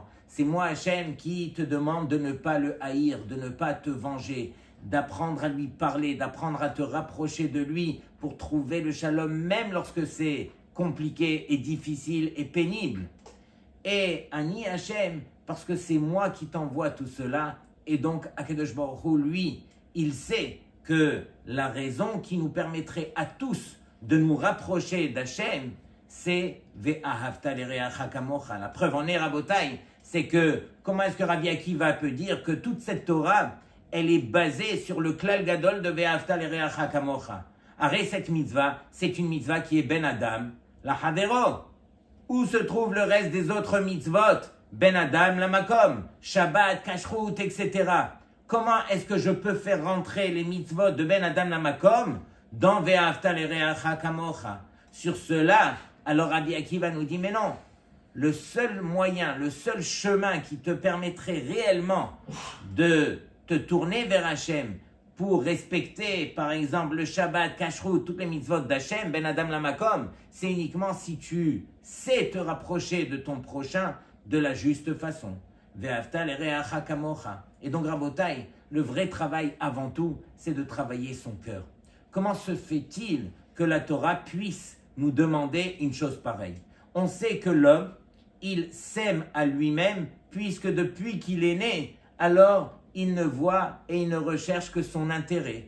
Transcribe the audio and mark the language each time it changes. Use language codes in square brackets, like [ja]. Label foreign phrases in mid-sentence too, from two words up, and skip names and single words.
[fr] C'est moi Hashem qui te demande de ne pas le haïr, de ne pas te venger, d'apprendre à lui parler, d'apprendre à te rapprocher de lui pour trouver le shalom, même lorsque c'est compliqué et difficile et pénible. Et [he] אני ה, [fr] parce que c'est moi qui t'envoie tout cela, et donc [he] הקדוש ברוך הוא, [fr] lui, il sait que la raison qui nous permettrait à tous de nous rapprocher d'Hachem, c'est [he] ואהבת לרעך כמוך. [fr] La preuve en est, Rabotai, c'est que comment est-ce que Rabbi Akiva peut dire que toute cette Torah, elle est basée sur le [he] כלל גדול [fr] de [he] ואהבת לרעך כמוך. [fr] Arrête, cette mitzvah, c'est une mitzvah qui est [he] בין אדם לחברו. [fr] Où se trouve le reste des autres mitzvot? [he] בין אדם למקום שבת כשרות, [fr] etc. Comment est-ce que je peux faire rentrer les mitzvot de [he] בין אדם למקום [fr] dans [he] ואהבת לרעך כמוך? [fr] Sur cela, alors Rabbi Akiva nous dit, mais non, le seul moyen, le seul chemin qui te permettrait réellement de te tourner vers Hachem pour respecter, par exemple, le [he] שבת כשרות, [fr] toutes les mitzvot d'Hachem, [he] בין אדם למקום, [fr] c'est uniquement si tu sais te rapprocher de ton prochain de la juste façon. [he] ואהבת לרעך כמוך. [fr] Et donc, Rabotai, le vrai travail avant tout, c'est de travailler son cœur. Comment se fait-il que la Torah puisse nous demander une chose pareille? On sait que l'homme, il s'aime à lui-même, puisque depuis qu'il est né, alors il ne voit et il ne recherche que son intérêt.